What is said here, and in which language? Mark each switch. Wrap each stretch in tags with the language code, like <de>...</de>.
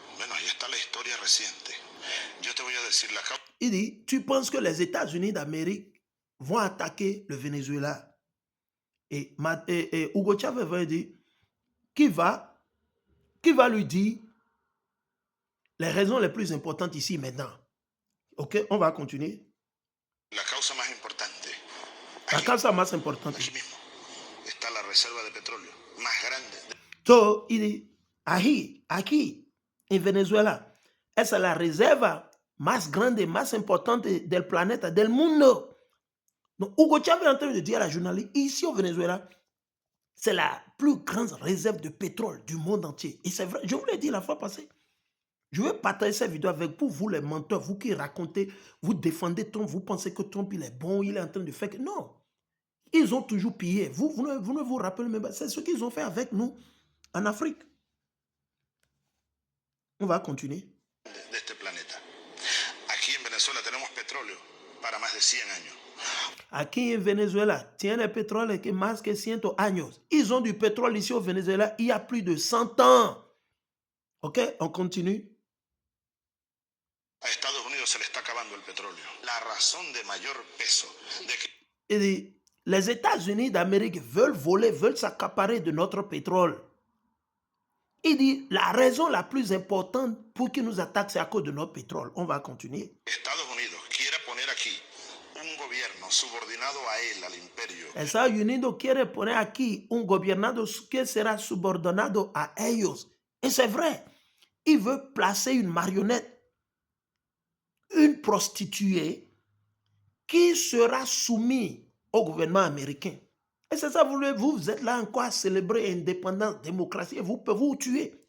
<es>Bueno, ahí está la historia reciente. Yo te voy a decir la causa.</es> <fr>Il dit, tu penses que les États-Unis d'Amérique vont attaquer le Venezuela? Et Hugo Chavez va dire, qui va lui dire les raisons les plus importantes ici maintenant? Ok, on va continuer.</fr> <es>La causa más importante. La causa más importante. Aquí mismo está la reserva de petróleo más grande. So,</es> <fr>il dit,</fr> <es>aquí, en Venezuela, esa es la reserva más grande, más importante del planeta, del mundo.</es> <fr>Donc, Hugo Chavez est en train de dire à la journaliste, ici au Venezuela, c'est la plus grande réserve de pétrole du monde entier. Et c'est vrai, je vous l'ai dit la fois passée. Je vais partager cette vidéo avec vous les menteurs, vous qui racontez, vous défendez Trump, vous pensez que Trump, il est bon, il est en train de faire... Non, ils ont toujours pillé. Vous ne vous rappelez même pas. C'est ce qu'ils ont fait avec nous en Afrique. On va continuer.</fr> <es>De este planeta. Aquí en Venezuela tenemos petróleo para más de 100 años. Aquí en Venezuela, tiene petróleo que más que 100 años.</es> <fr>Ils ont du pétrole ici au Venezuela il y a plus de 100 ans. Ok, on continue.</fr> <es>A Estados Unidos se le está acabando el petróleo. La razón de mayor peso de que...</es> <fr>Il dit, les États-Unis d'Amérique veulent voler, veulent s'accaparer de notre pétrole. Il dit, la raison la plus importante pour qu'ils nous attaquent, c'est à cause de notre pétrole. On va continuer.</fr> <es>Estados Unidos quiere poner aquí un gobierno subordinado a él, al imperio. Estados Unidos quiere poner aquí un gobernado que sera subordinado a ellos.</es> <fr>Et c'est vrai. Il veut placer une marionnette, une prostituée, qui sera soumise au gouvernement américain. Et c'est ça, vous êtes là encore à célébrer indépendance, démocratie, et vous pouvez vous tuer.</fr>